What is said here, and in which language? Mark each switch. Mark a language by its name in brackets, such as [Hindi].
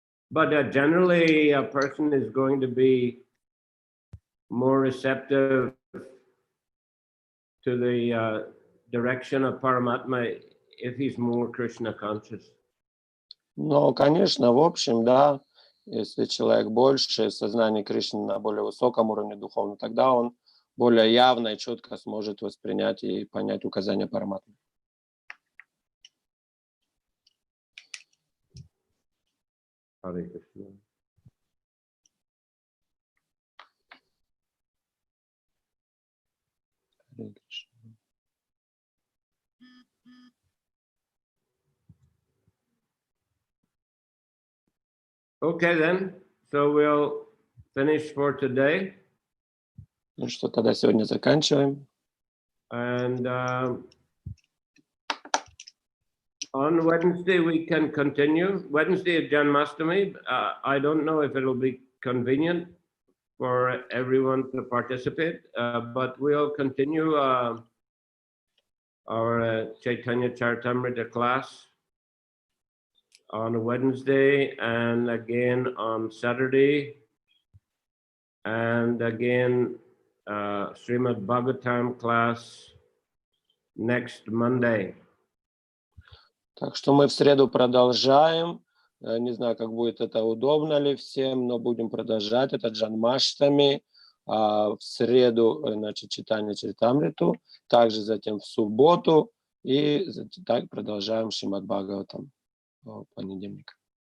[English] But generally, a person is going to be more receptive to the direction of Paramatma if he's more Krishna conscious. [Russian] Но, конечно, в общем, да, если человек больше сознание Кришны на более высоком уровне духовно, тогда он более явно и четко сможет воспринять и понять указания Параматмы. [Sanskrit] Hare Krishna. Харе Кришна. [English] Okay then, so we'll finish for today. [Russian] Ну что, тогда сегодня заканчиваем. [English] And on Wednesday we can continue. Wednesday is Janmashtami. I don't know if it'll be convenient for everyone to participate, but we'll continue our Chaitanya Charitamrita class on Wednesday and again on Saturday and again Srimad Bhagavatam class next Monday. [Russian] Так что мы в среду продолжаем. Не знаю, как будет это удобно ли всем, но будем продолжать это Джанмаштами. В среду, значит, читание Чаритамриту, также затем в субботу и так продолжаем Шримад Бхагаватам в понедельник.